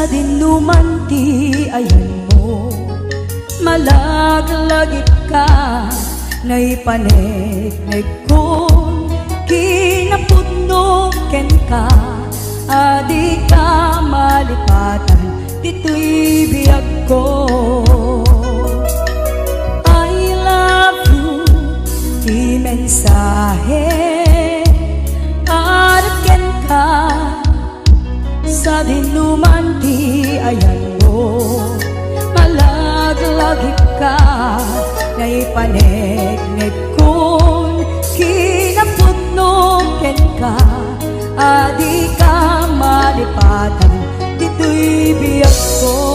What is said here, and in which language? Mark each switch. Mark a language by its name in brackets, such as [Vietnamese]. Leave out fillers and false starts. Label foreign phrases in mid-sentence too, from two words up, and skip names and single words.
[Iloko] dinuman ti ayan mo malaglagip ka naipanegnek kon kinapudno ken ka adi ka malipatan dito'y biyag ko [English] I love you [Iloko] di mensahe para ken ka sa dinuman ti ayan mo, malaglagip ka, naipanegnek kun kinapudno ken ka, adi ka malipatan dito'y biyak ko.